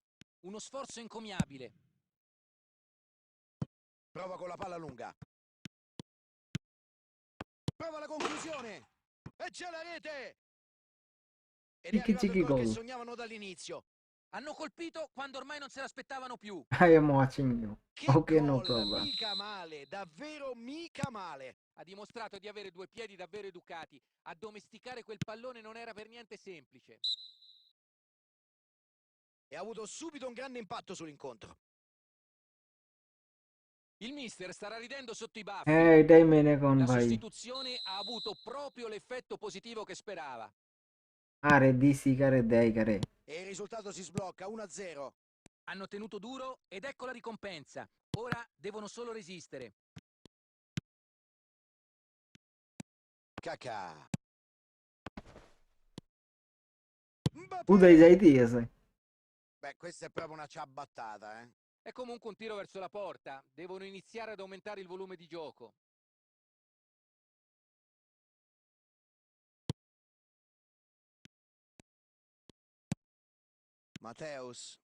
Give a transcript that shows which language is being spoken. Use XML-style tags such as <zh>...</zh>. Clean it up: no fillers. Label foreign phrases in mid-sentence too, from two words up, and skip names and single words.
<it>Uno sforzo encomiabile. Prova con la palla lunga. Prova la conclusione. E c'è la rete. Ed è Chiki arrivato il chiki gol che goal. sognavano dall'inizio. Hanno colpito quando ormai non se l'aspettavano più.</it> <en>I am watching you.</en> <it>Che</it> <en>Okay, no</en> <it>gol,</it> <en>problem.</en> <it>mica male, davvero mica male. Ha dimostrato di avere due piedi davvero educati. Addomesticare quel pallone non era per niente semplice. E ha avuto subito un grande impatto sull'incontro. Il mister starà ridendo sotto i baffi.</it> <bn>এটাই মেনে কোন</bn> <it>La</it> <bn>ভাই</bn> <it>sostituzione ha avuto proprio l'effetto positivo che sperava.</it> <bn>আরে দিছি কারে দেয় কারে</bn> <it>E il risultato si sblocca 1-0. Hanno tenuto duro ed ecco la ricompensa. Ora devono solo resistere. Kakà.</it> <bn>উদয়</bn> <it>Mbappé.</it> <bn>যাইতেই আছে</bn> <it>Beh, questa è proprio una ciabattata, eh. È comunque un tiro verso la porta. Devono iniziare ad aumentare il volume di gioco. Matteus.</it>